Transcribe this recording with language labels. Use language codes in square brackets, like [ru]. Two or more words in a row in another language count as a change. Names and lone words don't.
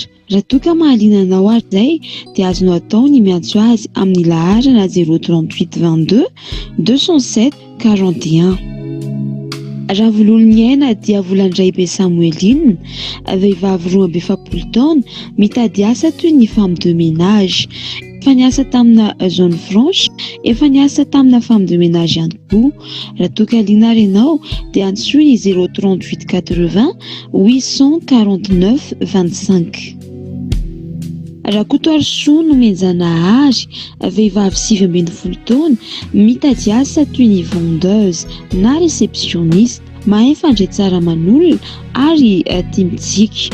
[mg] Raha toka mahaliana anao ary izay dia azonao atao ny miantso azy amin'ny laharana 038 22 207 41. Raha volon'ny aina dia Volandray be Samueline, vehivavy 27 taona, mitady asa toy ny [fr] femme de ménage. [mg] Efa niasa tamina [fr] zone franche, [mg] efa niasa tamina [fr] femme de ménage [mg] ihany koa. Raha toka liana ianao dia antsoy ny 038 80 849 25. Raha Kotoarisoa no menjanahary, vehivavy 7 taona, mitady asa toy ny vendeuse na réceptionniste, mahay fandray tsara manolona ary tia mitsiky.